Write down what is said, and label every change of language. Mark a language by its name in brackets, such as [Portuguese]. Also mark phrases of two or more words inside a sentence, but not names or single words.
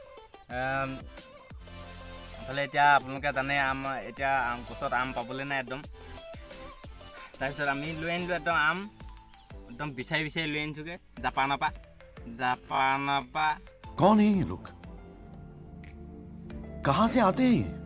[Assamese] এইফালে এতিয়া আপোনালোকে জানে এতিয়া গছত আম পাবলৈ নাই একদম। তাৰপিছত আমি লৈ আনিলোঁ একদম আম, একদম বিচাৰি লৈ আনিছোঁগৈ জাপানৰ পৰা। [Hindi] कौन है ये लोग? कहां से आते हैं?